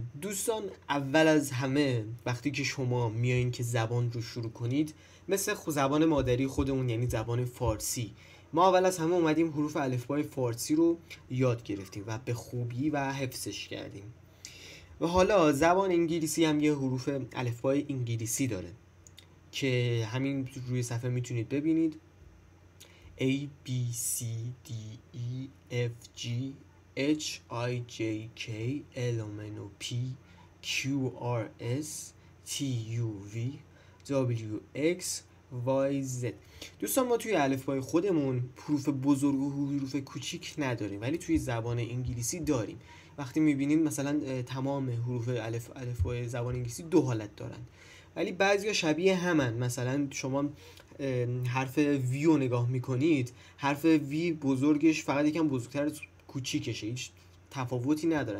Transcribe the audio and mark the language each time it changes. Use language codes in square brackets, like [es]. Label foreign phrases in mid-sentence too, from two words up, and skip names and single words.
[fa] دوستان، اول از همه وقتی که شما میایین که زبان رو شروع کنید، مثل زبان مادری خودمون یعنی زبان فارسی، ما اول از همه اومدیم حروف الفبای فارسی رو یاد گرفتیم و به خوبی و حفظش کردیم. و حالا زبان انگلیسی هم یه حروف الفبای انگلیسی داره که همین روی صفحه میتونید ببینید: [en] A, B, C, D, E, F, G, H, I, J, K, L, M, N, O, P, Q, R, S, T, U, V, W, X, Y, Z. [fa] دوستان، ما توی الفبای خودمون حروف بزرگ و حروف کوچیک نداریم، ولی توی زبان انگلیسی داریم. وقتی میبینیم مثلا تمام حروف الفبای زبان انگلیسی دو حالت دارن، ولی بعضیا شبیه همن. مثلا شما حرف وی رو نگاه میکنید، حرف وی بزرگش فقط یکم بزرگتر کوچیکشه، هیچ تفاوتی نداره.